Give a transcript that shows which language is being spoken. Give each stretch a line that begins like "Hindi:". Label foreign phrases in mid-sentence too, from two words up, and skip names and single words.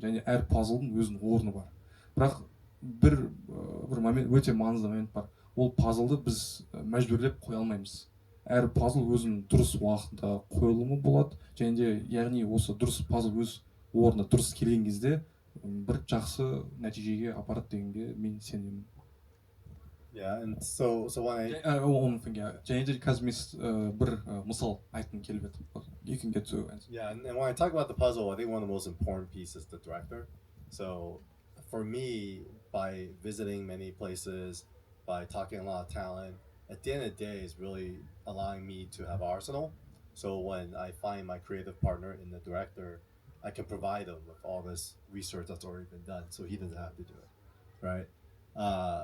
Kazakh: Және әр пазлдың өзінің орны бар. Бірақ бір момент, өте маңызды момент бар. Ол пазлды біз мәжбүрлеп қоя алмаймыз. Әр пазл өзінің дұрыс уақытында қойылымы болады. Және де яғни осы дұрыс пазл өз орнына дұрыс келген кезде бір жақсы нәтижеге апарады дегенге мен сенемін.
English: Yeah, and so when
Kazakh: және де қазір мен бір мысал айтқым келіп еді.
English: You can get to answer. Yeah, and when I talk about the puzzle, I think one of the most important pieces is the director. So for me, by visiting many places, by talking a lot of talent, at the end of the day, is really allowing me to have arsenal. So when I find my creative partner in the director, I can provide him with all this research that's already been done, so he doesn't have to do it, right?